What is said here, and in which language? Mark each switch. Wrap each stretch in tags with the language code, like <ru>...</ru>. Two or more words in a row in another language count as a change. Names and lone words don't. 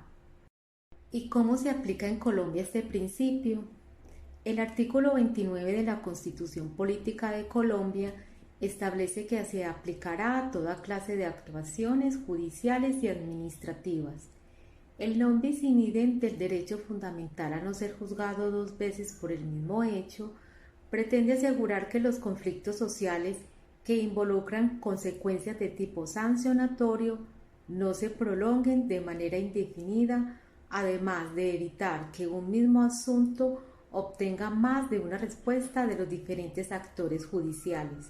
<es>¿Y cómo se aplica en Colombia este principio? El artículo 29 de la Constitución Política de Colombia establece que se aplicará a toda clase de actuaciones judiciales y administrativas. El</es> <la>non bis in idem</la> <es>del derecho fundamental a no ser juzgado 2 veces por el mismo hecho pretende asegurar que los conflictos sociales que involucran consecuencias de tipo sancionatorio no se prolonguen de manera indefinida, además de evitar que un mismo asunto obtenga más de una respuesta de los diferentes actores judiciales.</es>